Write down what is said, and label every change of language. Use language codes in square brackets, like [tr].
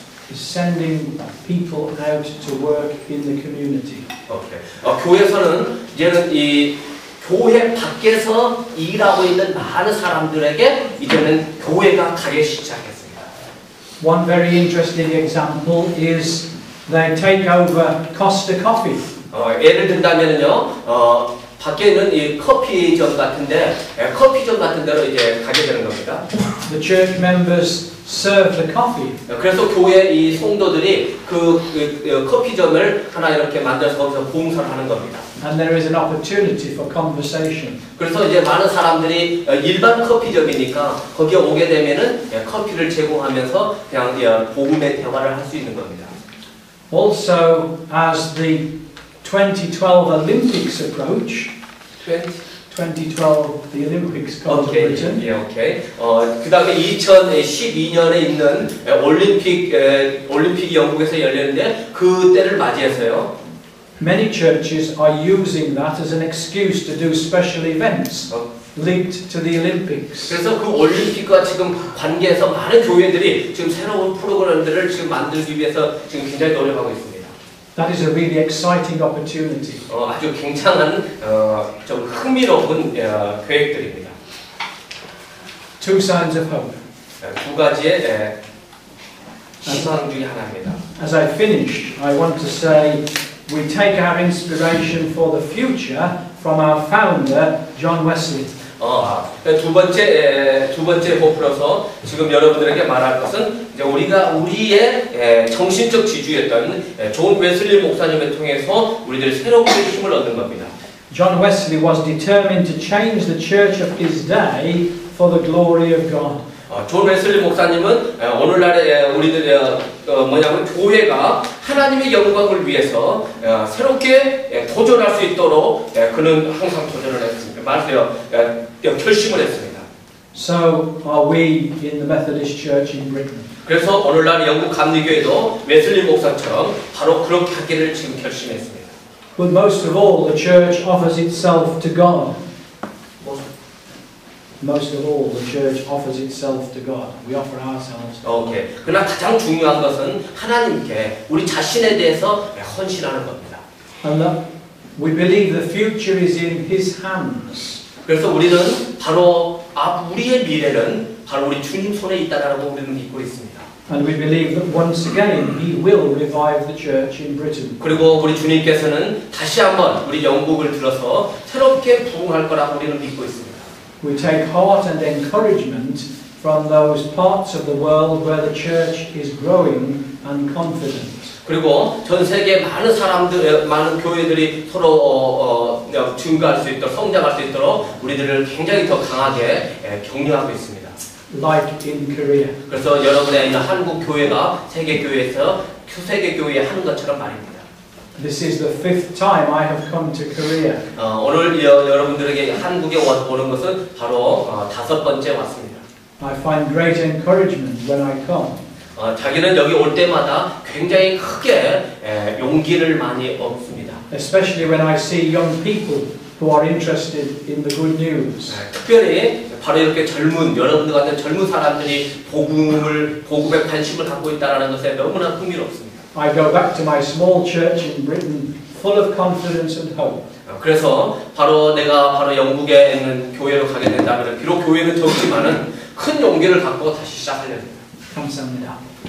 [en] Is sending people out to work in the community. [ko] 교회에서는 이제는 이 교회 밖에서 일하고 있는 많은 사람들에게 이제는 교회가 가기 시작했습니다. [en] One very interesting example is they take over Costa Coffee. [ko] 예를 든다면요, 밖에 있는 이 커피점 같은데 커피점 같은 데로 이제 가게 되는 겁니다. [en] The church members serve the coffee. [ko] 그래서 교회 이 성도들이 그 커피점을 하나 이렇게 만들어서 거기서 봉사를 하는 겁니다. [en] And there is an opportunity for conversation. [ko] 그래서 이제 많은 사람들이 일반 커피점이니까 거기에 오게 되면은 커피를 제공하면서 그냥 복음의 대화를 할 수 있는 겁니다. [en] Also, as the 2012 Olympics approach, 2012 the Olympics come to Britain. 오케이. [ko] 그 다음에 2012년에 있는 올림픽이 영국에서 열렸는데 그 때를 맞이해서요. [en] Many churches are using that as an excuse to do special events linked to the Olympics. [ko] 그래서 그 올림픽과 지금 관계해서 많은 교회들이 지금 새로운 프로그램들을 지금 만들기 위해서 지금 굉장히 노력하고 있습니다. [en] That is a really exciting opportunity. [ko] 아주 굉장한 좀 흥미로운 계획들입니다. [en] Two signs of hope. [ko] 두 가지의 희망 중에 하나입니다. [en] As I finish, I want to say we take our inspiration for the future from our founder, John Wesley. [ko] 두 번째 호프로서 지금 여러분들에게 말할 것은 이제 우리의 정신적 지주였던 존 웨슬리 목사님을 통해서 우리들이 새롭게 힘을 얻는 겁니다. [en] John Wesley was determined to change the church of his day for the glory of God. [ko] 존 웨슬리 목사님은 오늘날에 우리들의 뭐냐면 교회가 하나님의 영광을 위해서 새롭게 도전할 수 있도록 그는 항상 도전을 했습니다. 결심을 했습니다. [en] So are we in the Methodist Church in Britain. [ko] 그래서 오늘날 영국 감리교회도 웨슬리 목사처럼 바로 그렇게 하기를 지금 결심했습니다. [en] But most of all, the church offers itself to God. Most of all, the church offers itself to God. We offer ourselves to God. 오케이. [ko] 그러나 가장 중요한 것은 하나님께 우리 자신에 대해서 헌신하는 겁니다. [en] And that we believe the future is in His hands. [ko] 그래서 우리는 바로 우리의 미래는 바로 우리 주님 손에 있다라고 우리는 믿고 있습니다. [en] And we believe that once again He will revive the church in Britain. [ko] 그리고 우리 주님께서는 다시 한번 우리 영국을 들어서 새롭게 부흥할 거라고 우리는 믿고 있습니다. [en] We take heart and encouragement from those parts of the world where the church is growing and confident. [ko] 그리고 전 세계 많은 사람들, 많은 교회들이 서로 증가할 수 있도록, 성장할 수 있도록 우리들을 굉장히 더 강하게 격려하고 있습니다. [en] Like in Korea. [ko] 그래서 여러분의 있는 한국 교회가 세계 교회에서 세계 교회에 하는 것처럼 말입니다. [en] This is the 5th time I have come to Korea. [ko] 오늘 여러분들에게 한국에 오는 것은 바로 5번째 왔습니다. [en] I find great encouragement when I come. [ko] 자기는 여기 올 때마다 굉장히 크게 용기를 많이 얻습니다. [en] Especially when I see young people who are interested in the good news. [ko] 특별히 바로 이렇게 여러분들 같은 젊은 사람들이 복음에 관심을 갖고 있다는 것에 너무나 흥미롭습니다. [en] I go back to my small church in Britain full of confidence and hope. [ko] 그래서 내가 영국에 있는 교회로 가게 된다면 비록 교회는 적지만은 큰 용기를 갖고 다시 시작하려 합니다. 감사합니다.